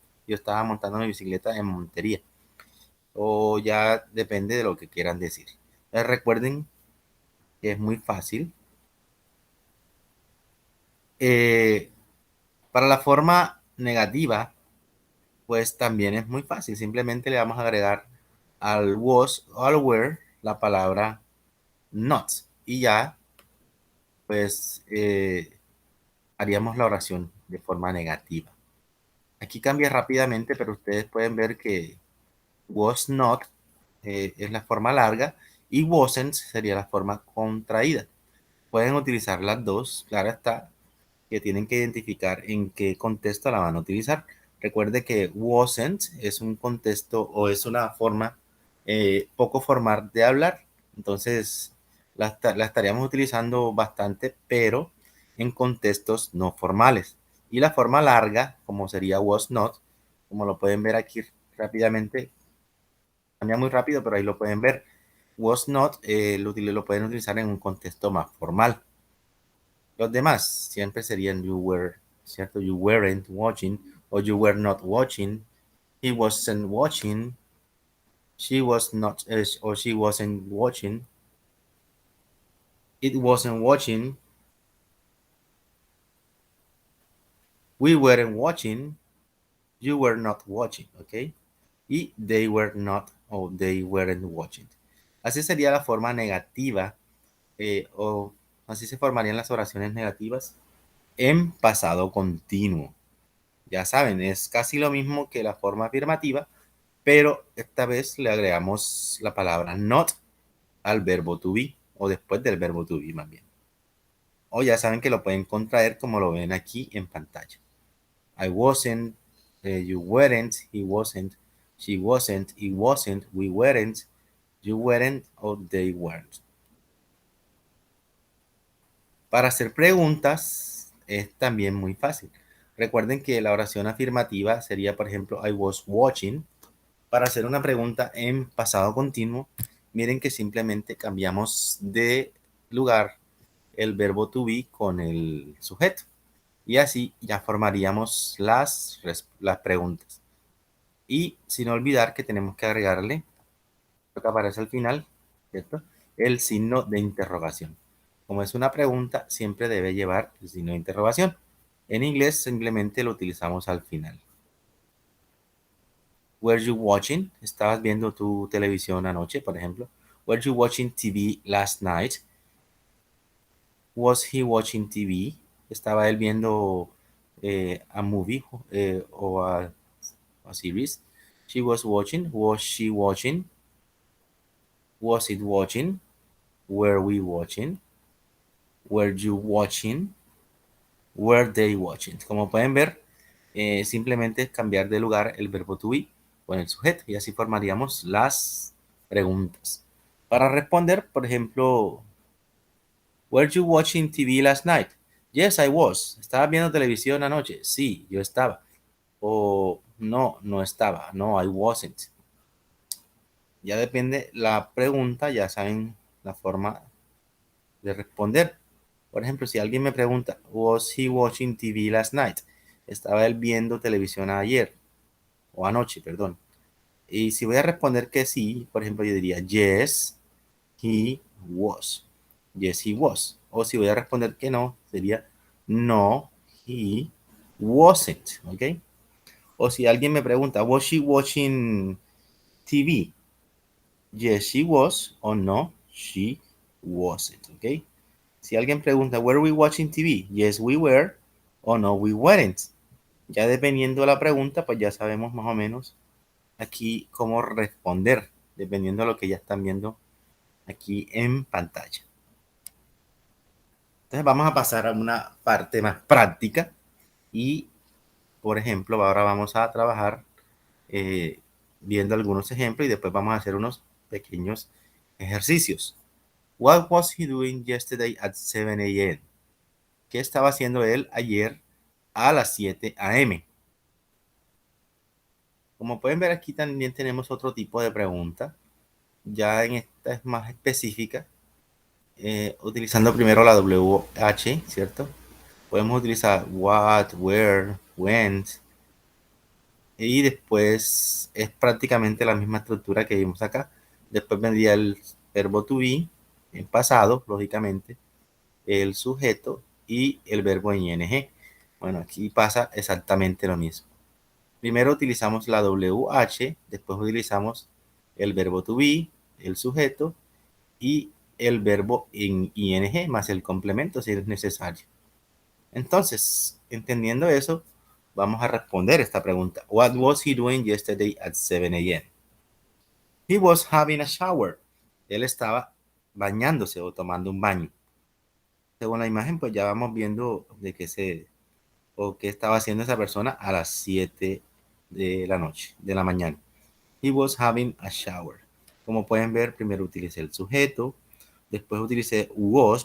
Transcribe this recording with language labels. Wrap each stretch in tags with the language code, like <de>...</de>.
<es>Yo estaba montando mi bicicleta en Montería. O ya depende de lo que quieran decir. Recuerden que es muy fácil. Eh, para la forma negativa, pues también es muy fácil. Simplemente le vamos a agregar al was o al were la palabra not. Y ya, pues, haríamos la oración de forma negativa. Aquí cambia rápidamente, pero ustedes pueden ver que was not es la forma larga y wasn't sería la forma contraída. Pueden utilizar las dos, claro está, que tienen que identificar en qué contexto la van a utilizar. Recuerde que wasn't es un contexto o es una forma poco formal de hablar, entonces la estaríamos utilizando bastante, pero en contextos no formales. Y la forma larga, como sería was not, como lo pueden ver aquí rápidamente, cambia muy rápido, pero ahí lo pueden ver. Was not lo pueden utilizar en un contexto más formal. Los demás siempre serían you were, ¿cierto?</es> <en>You weren't watching</en> <es>o</es> <en>you were not watching. He wasn't watching. She was not or she wasn't watching. It wasn't watching. We weren't watching. You were not watching, ¿ok?</en> <es>Y</es> <en>they were not</en> <es>o</es> <en>they weren't watching.</en> <es>Así sería la forma negativa o así se formarían las oraciones negativas en pasado continuo. Ya saben, es casi lo mismo que la forma afirmativa, pero esta vez le agregamos la palabra not al verbo to be, o después del verbo to be más bien. O ya saben que lo pueden contraer como lo ven aquí en pantalla.</es> <en>I wasn't, you weren't, he wasn't, she wasn't, it wasn't, we weren't, you weren't, or they weren't.</en> <es>Para hacer preguntas es también muy fácil. Recuerden que la oración afirmativa sería, por ejemplo,</es> <en>I was watching.</en> <es>Para hacer una pregunta en pasado continuo, miren que simplemente cambiamos de lugar el verbo to be con el sujeto. Y así ya formaríamos las preguntas. Y sin olvidar que tenemos que agregarle lo que aparece al final, ¿cierto? El signo de interrogación. Como es una pregunta, siempre debe llevar el signo de interrogación. En inglés simplemente lo utilizamos al final.</es> <en>Were you watching?</en> <es>¿Estabas viendo tu televisión anoche, por ejemplo?</es> <en>Were you watching TV last night? Was he watching TV?</en> <es>¿Estaba él viendo</es> <en>a movie</en> <es>o</es> <en>a series? She was watching. Was she watching? Was it watching? Were we watching? Were you watching? Were they watching?</en> <es>Como pueden ver, simplemente es cambiar de lugar el verbo to be con el sujeto y así formaríamos las preguntas. Para responder, por ejemplo,</es> <en>were you watching TV last night? Yes, I was.</en> <es>¿Estabas viendo televisión anoche? Sí, yo estaba. O no, no estaba.</es> <en>No, I wasn't.</en> <es>Ya depende la pregunta, ya saben la forma de responder. Por ejemplo, si alguien me pregunta,</es> <en>was he watching TV last night?</en> <es>¿Estaba él viendo televisión ayer? O anoche, perdón. Y si voy a responder que sí, por ejemplo, yo diría,</es> <en>yes, he was. Yes, he was.</en> <es>O si voy a responder que no, sería,</es> <en>no, he wasn't.</en> <es>¿Ok? O si alguien me pregunta,</es> <en>was she watching TV? Yes, she was.</en> <es>O</es> <en>no, she wasn't. ¿Ok?</en> <es>Si alguien pregunta,</es> <en>¿were we watching TV? Yes, we were.</en> <es>O</es> <en>no, we weren't.</en> <es>Ya dependiendo de la pregunta, pues ya sabemos más o menos aquí cómo responder, dependiendo de lo que ya están viendo aquí en pantalla. Entonces vamos a pasar a una parte más práctica y, por ejemplo, ahora vamos a trabajar viendo algunos ejemplos y después vamos a hacer unos pequeños ejercicios.</es> <en>What was he doing yesterday at 7 a.m.?</en> <es>¿Qué estaba haciendo él ayer a las 7 a.m.? Como pueden ver aquí también tenemos otro tipo de pregunta. Ya en esta es más específica. Utilizando primero la WH, ¿cierto? Podemos utilizar what, where, when. Y después es prácticamente la misma estructura que vimos acá. Después vendría el verbo to be, en pasado, lógicamente, el sujeto y el verbo en ing. Bueno, aquí pasa exactamente lo mismo. Primero utilizamos la WH, después utilizamos el verbo to be, el sujeto y el verbo en ing más el complemento si es necesario. Entonces, entendiendo eso, vamos a responder esta pregunta.</es> <en>What was he doing yesterday at 7 a.m.? He was having a shower.</en> <es>Él estaba bañándose o tomando un baño. Según la imagen, pues ya vamos viendo de qué estaba haciendo esa persona a las 7 de la noche, de la mañana.</es> <en>He was having a shower.</en> <es>Como pueden ver, primero utilicé el sujeto, después utilicé was.</es>